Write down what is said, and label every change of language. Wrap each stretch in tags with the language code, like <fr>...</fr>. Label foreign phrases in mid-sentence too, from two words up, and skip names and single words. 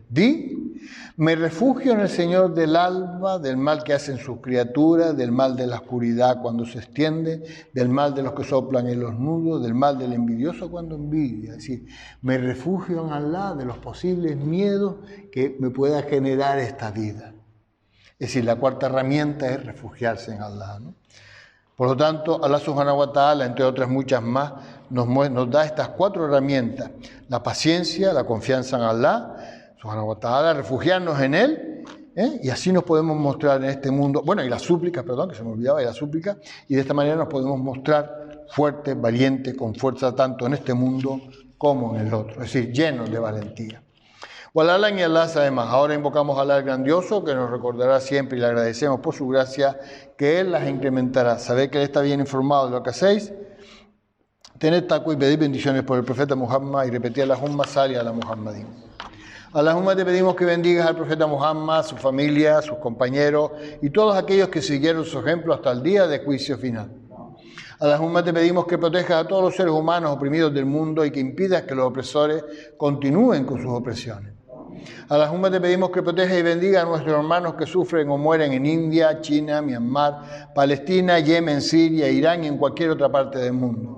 <es>Di, me refugio en el Señor del alba, del mal que hacen sus criaturas, del mal de la oscuridad cuando se extiende, del mal de los que soplan en los nudos, del mal del envidioso cuando envidia. Es decir, me refugio en Allah de los posibles miedos que me pueda generar esta vida. Es decir, la cuarta herramienta es refugiarse en Allah, ¿no? Por lo tanto,</es> <ar>الله سبحانه وتعالى,</ar> <es>entre otras muchas más, nos da estas 4 herramientas: la paciencia, la confianza en</es> <ar>الله سبحانه وتعالى,</ar> <es>refugiarnos en Él, y así nos podemos mostrar en este mundo, y la súplica, perdón, que se me olvidaba, y la súplica, y de esta manera nos podemos mostrar fuertes, valientes, con fuerza tanto en este mundo como en el otro, es decir, llenos de valentía. Walala y Allah sabe más. Ahora invocamos a Allah el grandioso, que nos recordará siempre, y le agradecemos por su gracia, que Él las incrementará. Sabed que Él está bien informado de lo que hacéis. Tened taqwa y pedid bendiciones por el profeta Muhammad y repetid</es> <ar>اللهم صل على محمد.</ar> <es>Allahumma, te pedimos que bendigas al profeta Muhammad, su familia, sus compañeros y todos aquellos que siguieron su ejemplo hasta el día de juicio final. Allahumma, te pedimos que protejas a todos los seres humanos oprimidos del mundo y que impidas que los opresores continúen con sus opresiones. Allahumma, te pedimos que proteja y bendiga a nuestros hermanos que sufren o mueren en India, China, Myanmar, Palestina, Yemen, Siria, Irán y en cualquier otra parte del mundo.</es>